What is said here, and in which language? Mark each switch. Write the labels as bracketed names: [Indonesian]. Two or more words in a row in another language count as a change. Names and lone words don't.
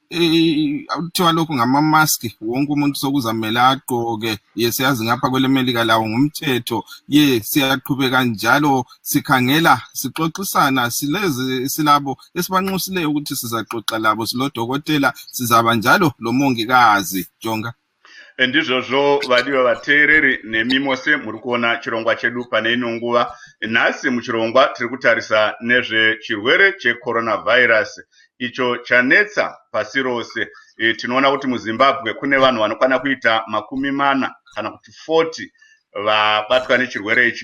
[North Ndebele] kuthiwa lokhu ngama-maski wonke umuntu sokuzamele agqoke siyazi ngapha kwelemelika lawo ngumthetho siyaqhubeka njalo sikhangela sixoxisana silabo esibanxusileyo ukuthi sizaxoxa labo silodokotela sizaba njalo lomongikazi Jonga. [Shona] Ndizvozvo vadiwa vateereri nemi mose muri kuona chirongwa chedu pane ino nguva. Nhasi muchirongwa tiri kutarisa nezvechirwere checoronavirus icho chanetsa pasi rose. Tinoona kuti muZimbabwe kune vanhu vanokwana kuita 40 kana kuti 40 vabatwa nechirwere ichi.